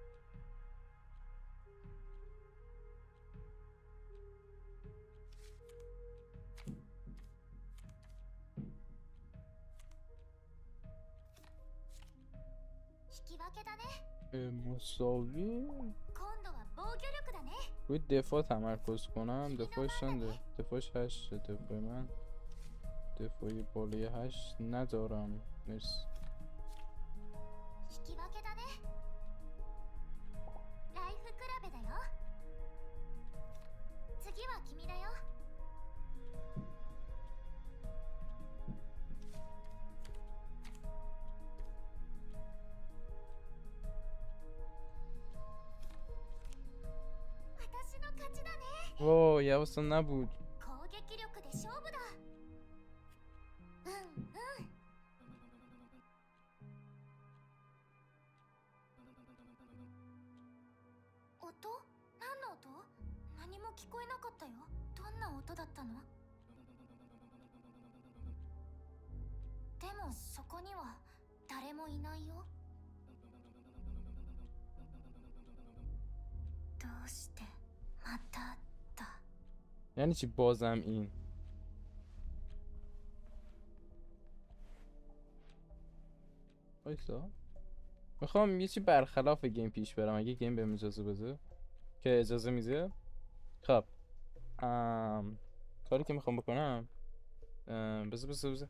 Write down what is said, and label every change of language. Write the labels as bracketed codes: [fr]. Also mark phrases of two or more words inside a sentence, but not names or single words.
[ja] 引き分けだね。 [fa] مساوی [ja] 今度は防御力だね。 [fa] روی دفاع تمرکز کنم دفاعش چنده دفاعش 8 دفاع من دفاعی بالای 8 ندارم مرسی [ja] 引き分けだね。ライフ比べだよ。次は君だよ。私の勝ちだね。 [fa] وای حواسم نبود [ja] 攻撃力で勝負だ。うんうん。音？何の音？何も聞こえなかったよ。どんな音だったの？でもそこには誰もいないよ。どうしてまただ。 [fa] یعنی چی بازم این وایسا میخوام یه چی برخلاف گیم پیش برم اگه گیم بهم اجازه بده که اجازه میده خب کاری که میخوام بکنم بذار